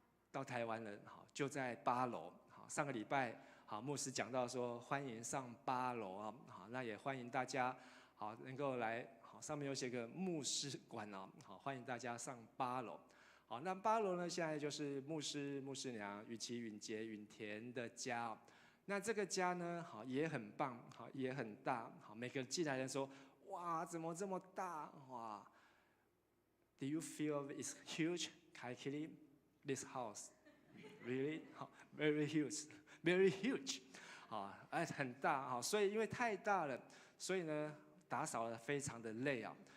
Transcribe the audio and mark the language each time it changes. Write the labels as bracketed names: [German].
[Chinese] 到台湾了，好，就在8楼。好，上个礼拜，好，牧师讲到说，欢迎上8楼啊，好，那也欢迎大家，好，能够来，好，上面有写个牧师馆哦，好，欢迎大家上8楼。好，那8楼呢，现在就是牧师、牧师娘、允琪、允杰、允田的家哦。那这个家呢，好，也很棒，好，也很大，好，每个进来的人说，哇，怎么这么大？ [English] 哇 ，Do you feel it's huge, Kaikili? This house, really? Very huge, very huge. [Chinese] 啊，很大哈，所以因为太大了，所以呢，打扫得非常的累啊。